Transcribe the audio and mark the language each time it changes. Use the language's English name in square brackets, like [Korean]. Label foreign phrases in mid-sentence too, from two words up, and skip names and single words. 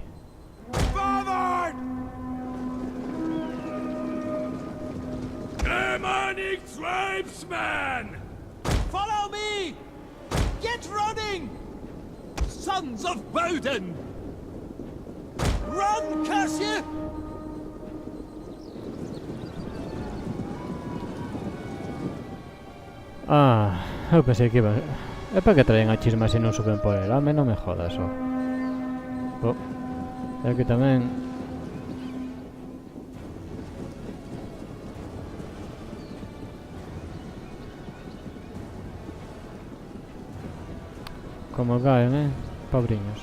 [English] Forward! Germanic tribesmen! Follow me! Get running! Sons of Woden! Run, curse you! [Galician] Ah, eu pensei que iba... É para que traen a chisma se non suben por el home, non me jodas, ó. Oh, é que tamén... Como caen, pobriños.